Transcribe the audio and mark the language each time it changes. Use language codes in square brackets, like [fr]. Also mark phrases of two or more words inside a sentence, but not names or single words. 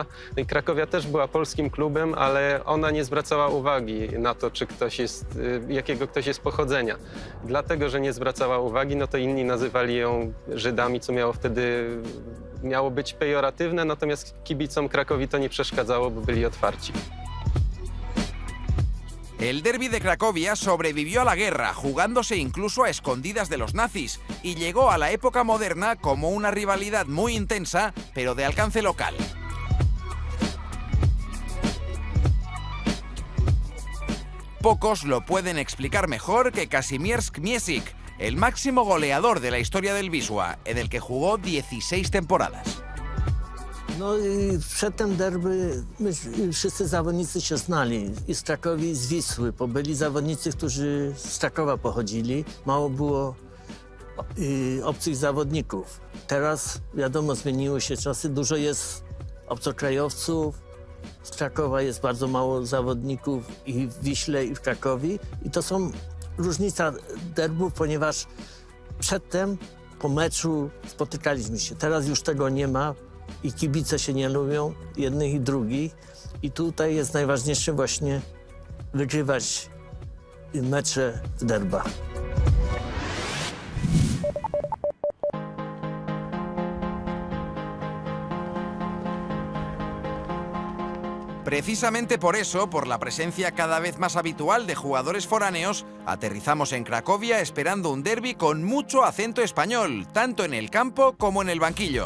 [pl] No i Krakowia też była polskim klubem, ale ona nie zwracała uwagi na to, czy ktoś jest, jakiego ktoś jest pochodzenia. Dlatego, że nie zwracała uwagi, no to inni nazywali ją Żydami, co miało być pejoratywne, natomiast kibicom Krakowi to nie przeszkadzało, bo byli otwarci. [es] El derbi de Cracovia sobrevivió a la guerra, jugándose incluso a escondidas de los nazis, y llegó a la época moderna como una rivalidad muy intensa, pero de alcance local. Pocos lo pueden explicar mejor que Kazimierz Miesic, el máximo goleador de la historia del Wisła, en el que jugó 16 temporadas. [pl] No i przed tym derby wszyscy zawodnicy się znali i z Krakowi, i z Wisły, bo byli zawodnicy, którzy z Krakowa pochodzili. Mało było obcych zawodników. Teraz, wiadomo, zmieniły się czasy, dużo jest obcokrajowców. Z Krakowa jest bardzo mało zawodników i w Wiśle, i w Krakowi. I to są różnica derbów, ponieważ przedtem, po meczu spotykaliśmy się. Teraz już tego nie ma. I kibice się nie lubią, jednych i drugich. I tutaj jest najważniejsze właśnie wygrywać mecze w derbach. [es] Precisamente por eso, por la presencia cada vez más habitual de jugadores foráneos, aterrizamos en Cracovia esperando un derbi con mucho acento español, tanto en el campo como en el banquillo.